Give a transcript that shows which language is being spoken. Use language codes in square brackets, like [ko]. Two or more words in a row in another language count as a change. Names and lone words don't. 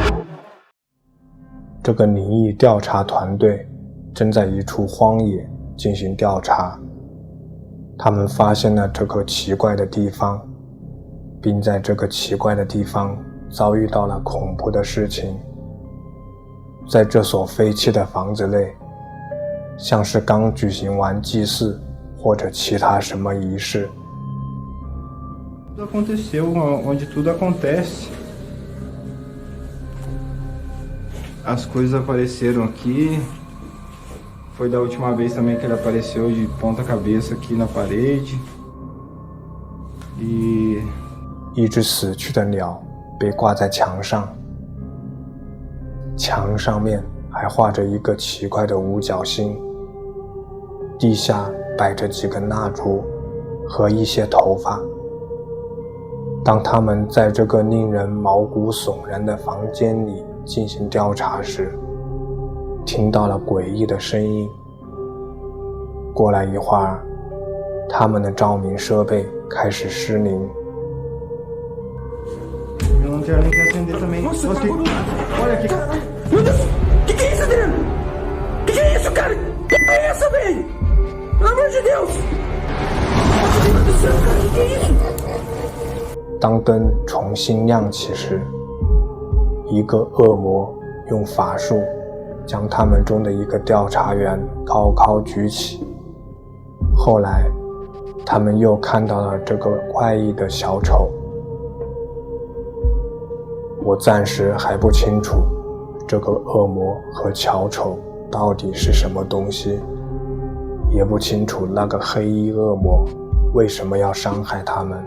[zh] 这个灵异调查团队正在一处荒野进行调查，他们发现了这个奇怪的地方，并在这个奇怪的地方遭遇到了恐怖的事情。在这所废弃的房子内，像是刚举行完祭祀或者其他什么仪式。 [pt] Tudo aconteceu onde tudo acontece. As coisas apareceram aqui. Foi da última vez também que ele apareceu de ponta cabeça aqui na parede. [zh] 一只死去的鸟被挂在墙上，墙上面还画着一个奇怪的五角星，地下摆着几根蜡烛和一些头发。当他们在这个令人毛骨悚然的房间里进行调查时，听到了诡异的声音。过了一会儿，他们的照明设备开始失灵。 [pt] Eu não tinha nem que acender também. Nossa, olha aqui. Meu Deus! Que é isso, Adriano? Que é isso, cara? Que é essa, velho? Pelo amor de Deus! Meu Deus do céu, cara, que é isso? [zh] 当灯重新亮起时， 一个恶魔用法术将他们中的一个调查员高高举起。后来他们又看到了这个怪异的小丑。我暂时还不清楚这个恶魔和小丑到底是什么东西，也不清楚那个黑衣恶魔为什么要伤害他们。